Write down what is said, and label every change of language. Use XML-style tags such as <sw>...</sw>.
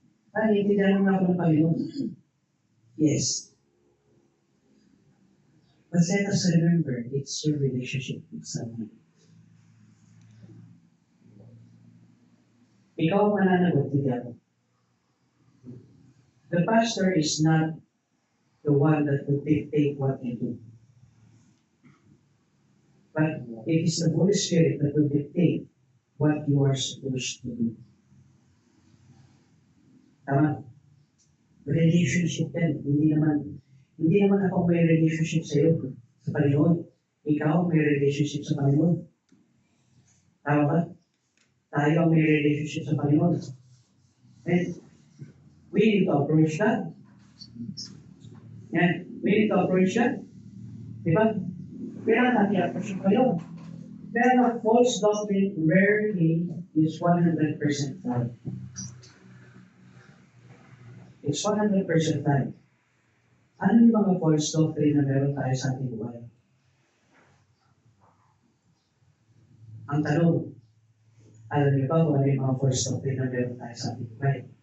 <tl>Naiintindihan mo na ako ng Panginoon.</tl> <en>Yes. But let us remember, it's your relationship with someone.</en> <tl>Ikaw ang mananagot, hindi ako.</tl> <en>The pastor is not the one that will dictate what you do. But it is the Holy Spirit that will dictate what you are supposed to do.</en> <tl>Tama? Relationship din. Hindi naman ako may relationship sa iyo, sa Panginoon. Ikaw may relationship sa Panginoon. Tama ba? Tayo ang may relationship sa Panginoon.</tl> <en>And we need to approach that. Yan. We need to approach that. Diba?</en> <tl>Kailangan natin approach yung</tl> <en>Panginoon. Pero false doctrine rarely is 100% right. It's 100% right.</en> <tl>Ano yung mga false doctrine na meron tayo sa ating buhay? Ang tanong, alam niyo ba kung ano yung mga false doctrine na meron tayo sa ating buhay?</tl>